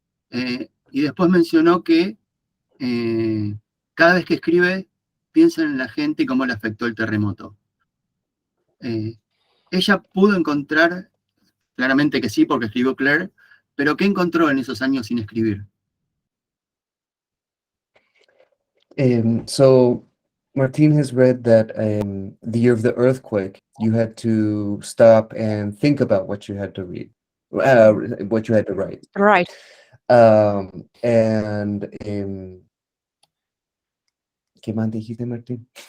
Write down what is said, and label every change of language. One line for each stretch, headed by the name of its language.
Spanish: Y después mencionó que cada vez que escribe, piensa en la gente y cómo le afectó el terremoto. Ella pudo encontrar, claramente que sí, porque escribió Claire, pero ¿qué encontró en esos años sin escribir?
English: So Martin has read that the year of the earthquake, you had to stop and think about what you had to read, what you had to write. Right. And
Spanish: ¿qué más dijiste, Martín?